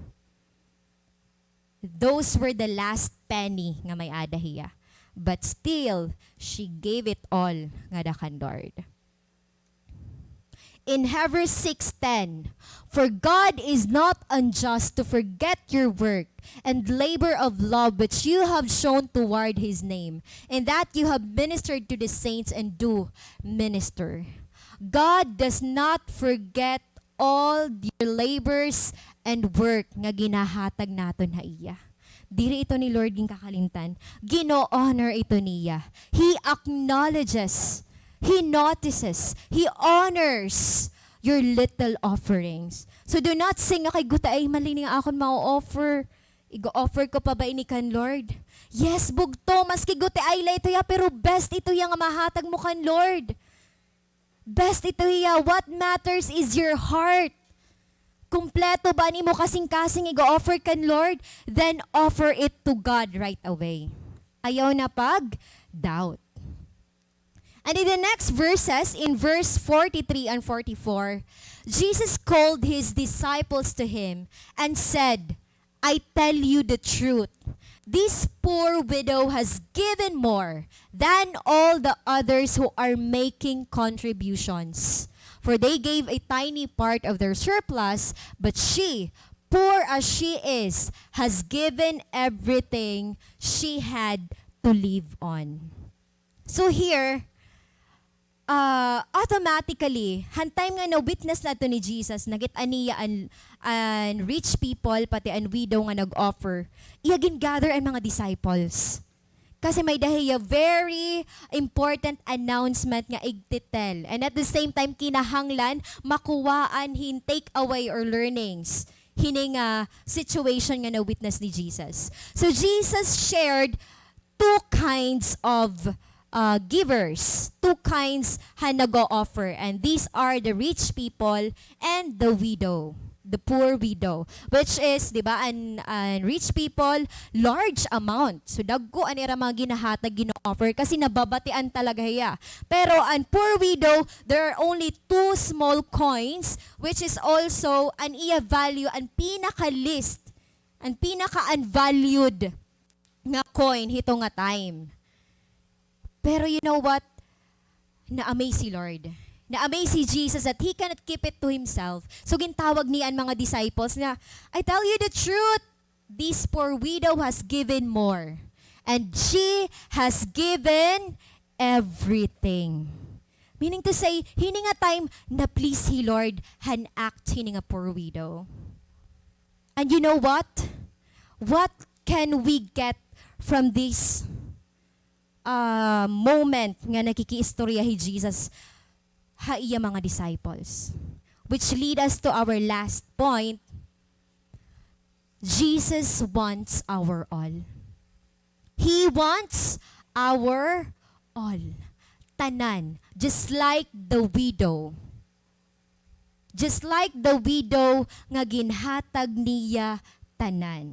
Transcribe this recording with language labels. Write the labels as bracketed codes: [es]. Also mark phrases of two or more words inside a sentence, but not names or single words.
[en] Those were the last penny [war] nga may adahiya. [en] But still, she gave it all [war] nga dakan Lord. [en] In Hebrews 6:10, for God is not unjust to forget your work and labor of love which you have shown toward His name, and that you have ministered to the saints and do minister. God does not forget all your labors and work [war] nga ginahatag naton ha iya. Diri ito ni Lord ging kakalimtan. Gino-honor ito niya. [en] He acknowledges, He notices, He honors your little offerings. [war] So [en] do not sing [war] kay guta ay malining akon mao-offer. Igo-offer ko pa ba ini kan Lord? [en] Yes, [war] bugto, maski guta ay la ito ya, pero best ito ya nga mahatag mo kan Lord. Best ito ya. [en] What matters is your heart. [war] Kumpleto ba ni mo kasing-kasing i-offer kan Lord? [en] Then offer it to God right away. [war] Ayaw na doubt. [en] And in the next verses, in verse 43 and 44, Jesus called His disciples to Him and said, I tell you the truth. This poor widow has given more than all the others who are making contributions. For they gave a tiny part of their surplus, but she, poor as she is, has given everything she had to live on. So here, automatically, [war] hantime nga na witness nato ni Jesus, nagit aniya an rich people, pati an widow nga nag-offer, iyagin gather ang mga disciples. Kasi may dahiya [en] very important announcement [war] nga igtitel. [en] And at the same time, [war] kinahanglan, makuwaan hin [en] take away [war] or learnings. Hining situation nga na witness ni Jesus. [en] So Jesus shared 2 kinds of givers. [war] 2 kinds ha nag-o-offer. [en] And these are the rich people and the widow. The poor widow, which is, di ba, an rich people, large amount. So, [war] dagko anira mga ginahatag, gino-offer, kasi nababatian talaga hiya. Pero, an poor widow, [en] there are only 2 small coins, which is also [war] an iya value, an pinaka-list, an pinaka-unvalued nga coin hito nga time. [en] Pero you know what? [war] Na-amaze si Lord. Na-amaze si Jesus [en] that He cannot keep it to Himself. [war] So gintawag niya ang mga disciples na, [en] I tell you the truth, this poor widow has given more. And she has given everything. Meaning to say, [war] hini nga time na please He Lord, han act hini nga [en] poor widow. And you know what? What can we get from this moment [war] nga nakikiistorya hi Jesus ha iya mga disciples? [en] Which lead us to our last point. Jesus wants our all. He wants our all. Tanan. Just like the widow. Just like the widow [war] nga ginhatag niya tanan.